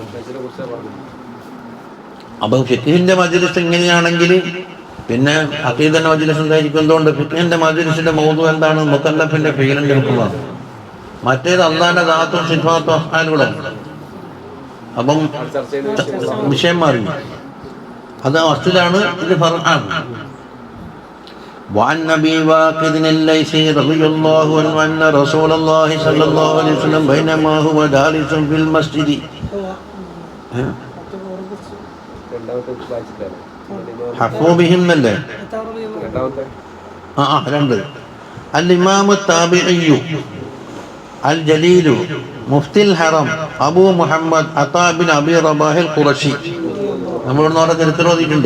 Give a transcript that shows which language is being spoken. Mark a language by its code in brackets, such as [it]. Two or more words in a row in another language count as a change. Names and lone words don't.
[ml] അപ്പൊ ഫിഖ്ഹിന്റെ മജ്ലിസ് ഇങ്ങനെയാണെങ്കിൽ പിന്നെ അഖീദന്റെ മജ്ലിസ് എന്തായിരിക്കും? എന്തുകൊണ്ട്? ഫിഖ്ഹിന്റെ മജ്ലിസിന്റെ മൗദൂ എന്താണ്? മുകല്ലഫിന്റെ ഫീലിന്റെ ഹുക്മാണ്. മറ്റേത് അല്ലാഹുവിന്റെ ദാത്തും സിഫാത്തും അഫ്ആലുകളും. അപ്പം വിഷയം മാറി, അത് അസ്ലാണ്, ഇത് ഫർആണ്. [ar] وعن أبي واقد الليثي رضي الله عنه أن رسول الله صلى الله عليه وسلم بينما هو جالس في المسجد, [ml] ഹഫൂബിഹിം അല്ലേ? രണ്ട്. [ar] الإمام التابعي الجليل مفتي الحرم أبو محمد عطاء بن أبي رباح القرشي, [ml] നമ്മളിവിടുന്ന് അവരുടെ ചരിത്രം ഓതിയിട്ടുണ്ട്.